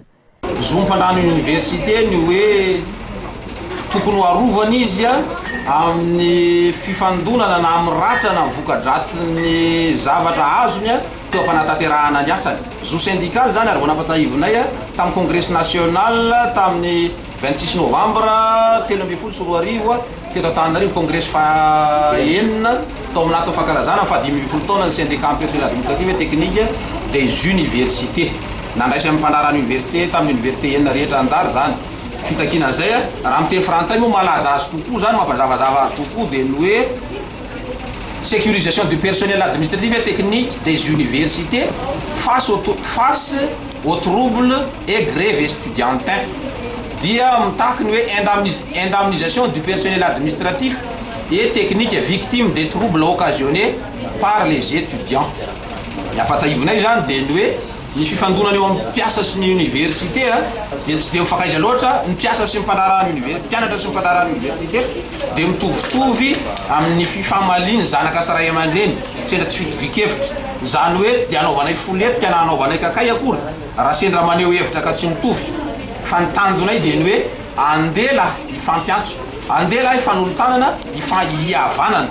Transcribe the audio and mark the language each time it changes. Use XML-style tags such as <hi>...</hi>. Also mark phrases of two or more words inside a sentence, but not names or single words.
<mg>Zo mpandrahana université ny hoe tokony arovana izy amin'ny fifandonana na amin'ny ratra na vokadratin'ny zavatra azony teo ampanataterahana ny asany. Zo syndical zany ary vonampatahivinay tamin'ny</mg> <fr>congrès national</fr> <mg>tamin'ny 26 novembre 13 sy 14 teto Antananarivo congrès fahenina tao amin'ny natao fankalazana fa 20 taona ny syndicat personnel administratif et technique des universités. Nandraisa amin'ny mpandraharaha université tamin'ny université enina rehetra andary zany. Fitakina zay raha miteny frantsay moa malaza azy kokoa zany mampazavazava azy kokoa dia ny hoe</mg> <fr>sécurisation du personnel administratif et technique des universités face aux troubles et grèves estudiantins.</fr> <mg>Dia mitaky ny hoe</mg> <fr>indemnisation du personnel administratif et technique victime des troubles occasionnés par les étudiants.</fr> <mg>Yapatsahivonay zany dia ny hoe ny fifandonana eo amin'ny mpiasa sy ny université dia tsy dia mifakaiza loatra ny mpiasa sy ny mpandraharaha université mpianatra sy ny mpandraharaha université dia mitovitovy amin'ny fifamaliany zanaka sy ray aman-dreny sendra tsy fitovik-hevitra zany hoe tsy dia anaovanay foletika na anaovanay kakay akory raha sendra maneho hevitra ka tsy mitovy fa ny tanjonay dia ny hoe andela ifampiantso andela ifanolotanana ihavanana.</mg>